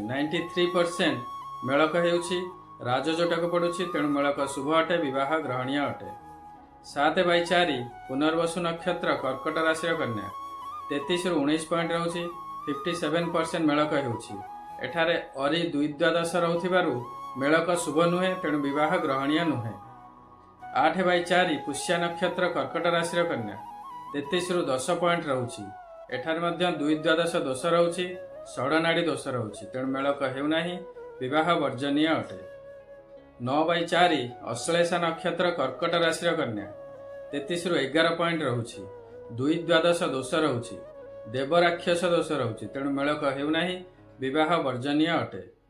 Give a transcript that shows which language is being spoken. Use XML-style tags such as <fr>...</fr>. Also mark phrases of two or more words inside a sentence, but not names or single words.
<or>93% ମେଳକ ହେଉଛି। ରାଜଯୋଟକ ପଡୁଛି, ତେଣୁ ମେଳକ ଶୁଭ ଅଟେ, ବିବାହ ଗ୍ରହଣୀୟ ଅଟେ। 7/4 ପୁନର୍ବସୁ ନକ୍ଷତ୍ର କର୍କଟ ରାଶି କନ୍ୟା 33 ରୁ 19 ପଏଣ୍ଟ ରହୁଛି। 57% ମେଳକ ହେଉଛି। ଏଠାରେ ଅରି 2 ଦ୍ୱାଦଶ ରହୁଥିବାରୁ ମେଳକ ଶୁଭ ନୁହେଁ, ତେଣୁ ବିବାହ ଗ୍ରହଣୀୟ ନୁହେଁ। 8/4 ପୁଷ୍ୟା ନକ୍ଷତ୍ର କର୍କଟ ରାଶିର କନ୍ୟା 33ରୁ 10 ପଏଣ୍ଟ ରହୁଛି। ଏଠାରେ ମଧ୍ୟ 2 ଦ୍ୱାଦଶ ଦୋଷ ରହୁଛି, ଷଡ଼ନାଡ଼ି ଦୋଷ ରହୁଛି, ତେଣୁ ମେଳକ ହେଉନାହିଁ, ବିବାହ ବର୍ଜନୀୟ ଅଟେ। 9/4 ଅଶ୍ଳେଷା ନକ୍ଷତ୍ର କର୍କଟ ରାଶିର କନ୍ୟା 33ରୁ 11 ପଏଣ୍ଟ ରହୁଛି, 2 ଦ୍ୱାଦଶ ଦୋଷ ରହୁଛି, ଦେବରାକ୍ଷସ ଦୋଷ ରହୁଛି, ତେଣୁ ମେଳକ ହେଉନାହିଁ, ବିବାହ ବର୍ଜନୀୟ ଅଟେ।</or>